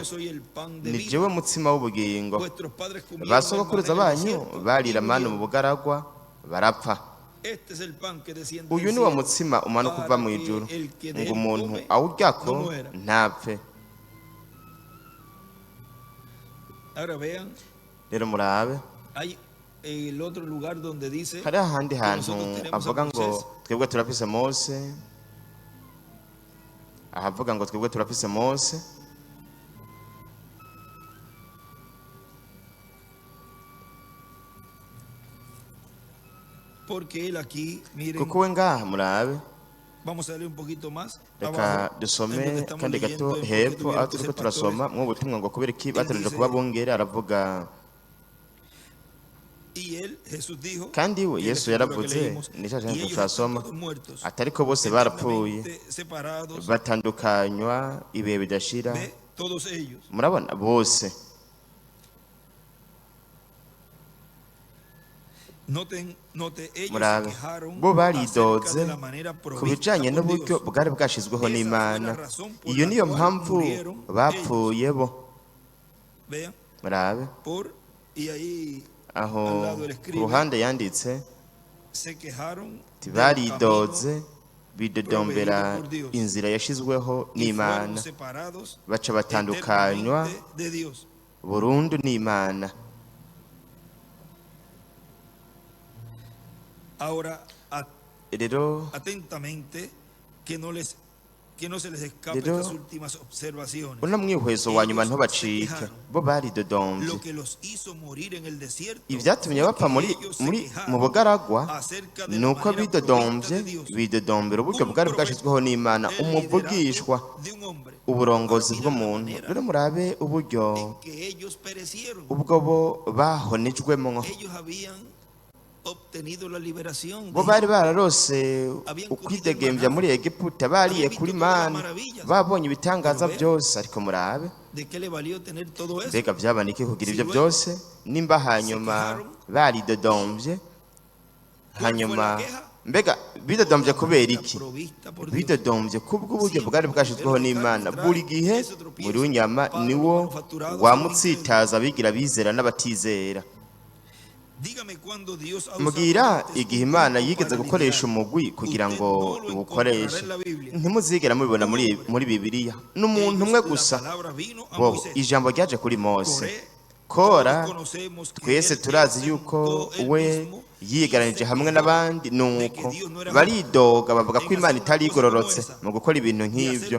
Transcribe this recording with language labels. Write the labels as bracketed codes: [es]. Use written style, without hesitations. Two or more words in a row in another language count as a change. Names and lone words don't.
[rn] Ni jewe mutsima w'ubugingo. Basogokuruza banyu barira manu mu bugaragwa barapfa. Uyu ni wo mutsima umanuka uva mu ijuru, ngo umuntu awuryako ntapfe. Rero murabe [es] el otro lugar donde dice [rn] hari ahandi [es] que [rn] hantu [es] nosotros tenemos a [rn] avuga ngo [es] Moisés. [rn] twebwe turafise Mose, ahavuga ngo twebwe turafise Mose, [es] Porque él aquí, miren, [rn] kuko we ngaha murabe, [es] vamos a leer un poquito más [rn] reka [es] abajo, en [rn] dusome [es] donde estamos [rn] kandi [es] leyendo, [rn] gato [es] en [rn] hepfo [es] porque [rn] aho [es] tuvieron que [rn] turiko [es] ser [rn] turasoma [es] pastores. [rn] mu butumwa ngo kubera iki bategereje kuba bungere, aravuga [es] Y él, Jesús dijo, [rn] kandi we [es] y en la [rn] Yesu [es] escritura que [rn] yaravuze [es] leímos, [rn] ni cya [es] y [rn] cyane [es] ellos [rn] turasoma [es] están todos muertos, [rn] atariko bose barapfuye [es] eternamente separados, [rn] batandukanywa ibihe bidashira. [es] ve, todos ellos. [rn] Murabona bose [es] Note, ellos se [rn] murabe [es] quejaron [rn] bo [es] acerca [rn] baridoze [es] de la manera [rn] ku [es] provista [rn] bijanye [es] por [rn] n'uburyo [es] Dios. [rn] bwari bwashizweho [es] Esa fue [rn] n'Imana. [es] la razón por [rn] Iyo [es] la [rn] niyo [es] cual [rn] mpamvu [es] murieron [rn] bapfuye bo. [es] Vean, [rn] Murabe [es] y ahí [rn] aho [es] al lado él [rn] ku [es] escribe, [rn] ruhande yanditse [es] se quejaron [rn] ati [es] del [rn] baridoze [es] camino [rn] bidodombera [es] proveído por Dios [rn] inzira yashizweho [es] y fueron [rn] n'Imana, [es] separados [rn] baca batandukanywa [es] eternamente de Dios. [rn] burundu n'Imana. [es] Ahora, [rn] Rero [es] atentamente, que no se les escape [rn] Rero, [es] estas últimas observaciones. [rn] uno mwihwezo wa nyuma [es] Ellos [rn] ntubacike, [es] se quejaron. [rn] bo baridodombye [es] Lo que los hizo morir en el desierto [rn] ivyatumye [es] fue [rn] bapfa [es] que [rn] muri [es] ellos se [rn] muri [es] quejaron [rn] mu bugaragwa [es] acerca de la [rn] nuko [es] manera [rn] bidodombye [es] provista de Dios. [rn] bidodombera uburyo [es] Un [rn] bwari bwashizweho n'Imana, [es] el [rn] umuvugishwa, [es] liderazgo de un hombre. [rn] uburongozi [es] Ahora, mira la [rn] bw'umuntu. [es] manera [rn] Rero murabe uburyo [es] en que ellos perecieron. [rn] ubwo bo bahonejwemwo, [es] Ellos habían obtenido la liberación [rn] bo [es] de [rn] bari [es] Egipto. [rn] bararose ukwidegemvya muri Egiputa, bariye kuri Mana, babonye ibitangaza byose. Ariko murabe [es] ¿De qué le valió tener todo eso? [rn] mbega vyabanike kugira ibyo byose, nimba hanyuma baridodombye, hanyuma mbega bidodombye kubera iki? [es] Provista por Dios. [rn] Bidodombye kubw'uburyo bwari bwashizweho n'Imana. Buri gihe muri unyama niwo wamutsitaza abigira bizera n'abatizera. [es] Dígame cuándo Dios ha [rn] Mugira [es] usado [rn] igihe Imana yigeze gukoresha umugwi kugira ngo iwukoreshe, ntimuzigera mubibona muri Bibiliya. N'umuntu umwe gusa, bo ijambo ryaje kuri Mose. Kora twese turazi yuko we yigaranije hamwe n'abandi, nuko baridoga bavuga ko Imana itari igororotse mu gukora ibintu nk'ivyo.